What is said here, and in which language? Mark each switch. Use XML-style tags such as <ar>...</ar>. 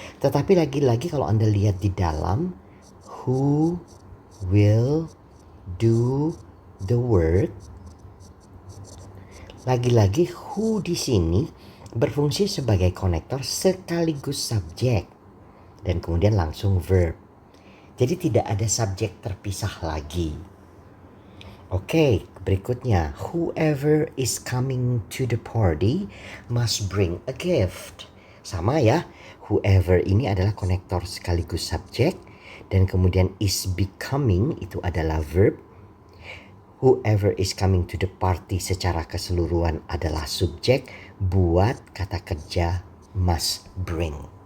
<id>Tetapi lagi-lagi kalau Anda lihat di dalam,</id> <en>who will do the work.</en> <id>Lagi-lagi who di sini berfungsi sebagai konektor sekaligus subjek. Dan kemudian langsung verb. Jadi tidak ada subjek terpisah lagi. Oke, berikutnya.</id> <en>Whoever is coming to the party must bring a gift.</en> <id>Sama ya. Whoever ini adalah konektor sekaligus subjek. Dan kemudian</id> <en>is becoming</en> <id>itu adalah verb.</id> <en>Whoever is coming to the party</en> <id>secara keseluruhan adalah subjek. Buat kata kerja</id> <en>must bring.</en>